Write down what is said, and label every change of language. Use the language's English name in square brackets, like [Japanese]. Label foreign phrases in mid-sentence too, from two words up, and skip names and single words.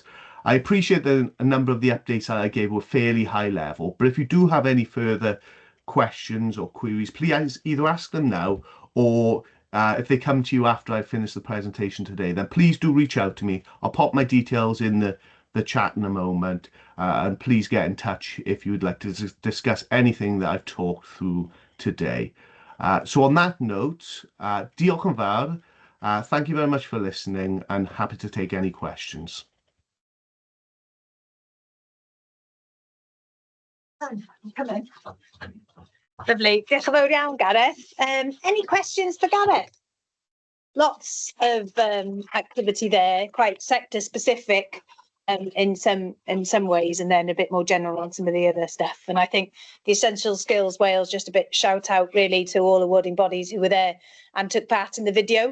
[English] I appreciate that a number of the updates that I gave were fairly high level, but if you do have any further questions or queries, please either ask them now or if they come to you after I've finished the presentation today, then please do reach out to me. I'll pop my details in the chat in a moment, and please get in touch if you would like to discuss anything that I've talked through today. So on that note, [Welsh] diolch yn fawr. [English] Thank you very much for listening and happy to take any questions. Come in. Lovely. [Welsh] Diolch yn fawr iawn, Gareth. [English] Any questions for Gareth? Lots of activity there, quite sector specific in some ways, and then a bit more general on some of the other stuff. And I think the Essential Skills Wales, just a bit shout out really to all awarding bodies who were there and took part in the video.